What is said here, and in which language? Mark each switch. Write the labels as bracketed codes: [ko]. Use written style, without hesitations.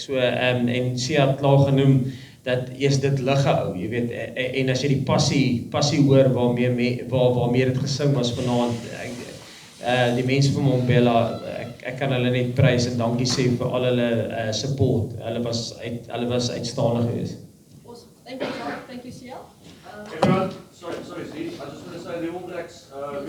[af] So en Sia het klaar genoem dat eers dit lig gehou, jy weet, en as jy die passie hoor waarmee dit gesing was vanaand, die mense van Mbombela, ek kan hulle net prys en dankie sê vir al hulle support. Hulle was uitstaande geweest. [en] Awesome. Thank you, John. Thank you, Sia. Everyone, sorry, I just want to say the All Blacks